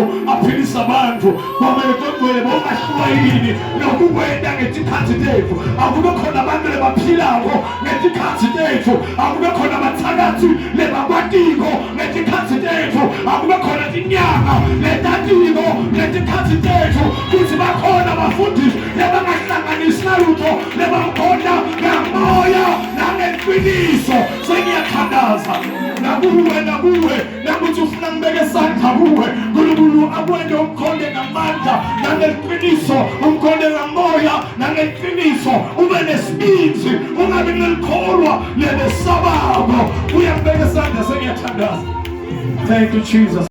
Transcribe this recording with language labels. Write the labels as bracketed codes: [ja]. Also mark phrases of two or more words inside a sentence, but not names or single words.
[ss] aphilisa abantu bomekogcwele bomashwayini nokukwenda ngesikhathi tethu akube khona abantu lebaphilako ngesikhathi tethu akube khona abathakathi lebakwatiko ngesikhathi tethu akube khona inyanga letatiko ngesikhathi tethu kuthi bakhona abafundisi lebangahlanganisi nalutho lebakhona ngamoya nangeqiniso. Sengiyathandaza nakuwe nakuthi ufuna ngibeke esandla kuwe uNkulunkulu akwende umkhonde ngamandla nangeqiniso umkhonde ngamoya nangeqiniso ube nesibindi ungabi nelikholwa lebesabako uyangibeka esandla. Sengiyathandaza. [en] Thank you Jesus.